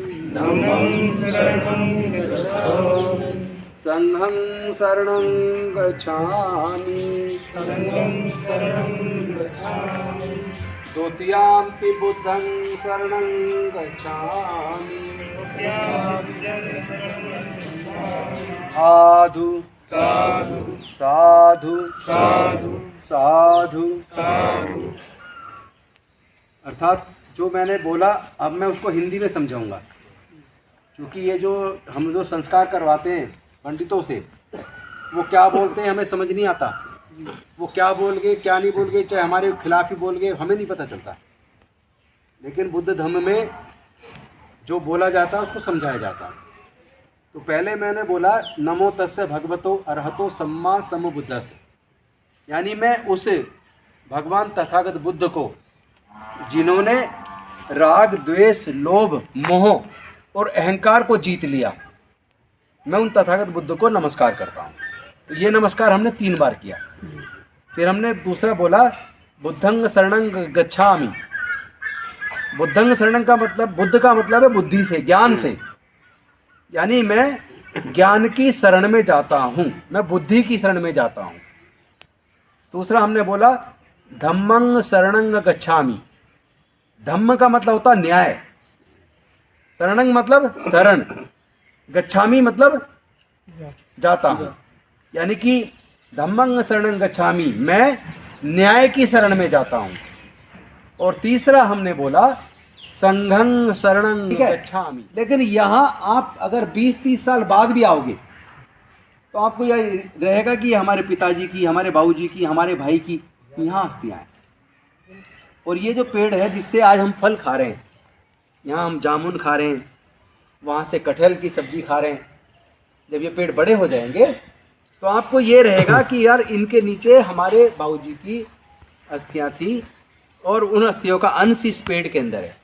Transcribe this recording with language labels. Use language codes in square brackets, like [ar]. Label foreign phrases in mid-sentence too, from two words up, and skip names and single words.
[pi] संघं शरणं गच्छामि द्वितीयंपि बुद्धं शरणं गच्छामि साधु साधु [hi] साधु अर्थात जो मैंने बोला अब मैं उसको हिंदी में समझाऊंगा, क्योंकि ये जो हम जो संस्कार करवाते हैं पंडितों से, वो क्या बोलते हैं हमें समझ नहीं आता। वो क्या बोल गए क्या नहीं बोल गए, चाहे हमारे खिलाफ ही बोल गए, हमें नहीं पता चलता। लेकिन बुद्ध धर्म में जो बोला जाता है उसको समझाया जाता है। तो पहले मैंने बोला [pi] नमो तस्से भगवतो अरहतो सम्मा समबुद्धस्से, [hi] यानी मैं उस भगवान तथागत बुद्ध को जिन्होंने राग द्वेष लोभ मोह और अहंकार को जीत लिया, मैं उन तथागत बुद्ध को नमस्कार करता हूँ। तो ये नमस्कार हमने 3 बार किया। फिर हमने दूसरा बोला [pi] बुद्धं शरणं गच्छामि। बुद्धं शरणं [hi] का मतलब, बुद्ध का मतलब है बुद्धि से, ज्ञान से, यानी मैं ज्ञान की शरण में जाता हूँ, मैं बुद्धि की शरण में जाता हूँ। दूसरा हमने बोला [pi] धम्मं शरणं गच्छामि। [hi] धम्म का मतलब होता न्याय, शरणं मतलब शरण, गच्छामि मतलब जाता हूँ, यानी कि [pi] धम्मं शरणं गच्छामि, [hi] मैं न्याय की शरण में जाता हूँ। [pi] और तीसरा हमने बोला संघं शरणं गच्छामि। [hi] लेकिन यहाँ आप अगर 20-30 साल बाद भी आओगे तो आपको यह रहेगा कि हमारे पिताजी की, हमारे बाबूजी की, हमारे भाई की यहाँ अस्थियाँ हैं। और ये जो पेड़ है जिससे आज हम फल खा रहे हैं, यहाँ हम जामुन खा रहे हैं, वहाँ से कटहल की सब्जी खा रहे हैं, जब ये पेड़ बड़े हो जाएंगे तो आपको ये रहेगा कि यार इनके नीचे हमारे बाबूजी की अस्थियाँ थी और उन अस्थियों का अंश इस पेड़ के अंदर है।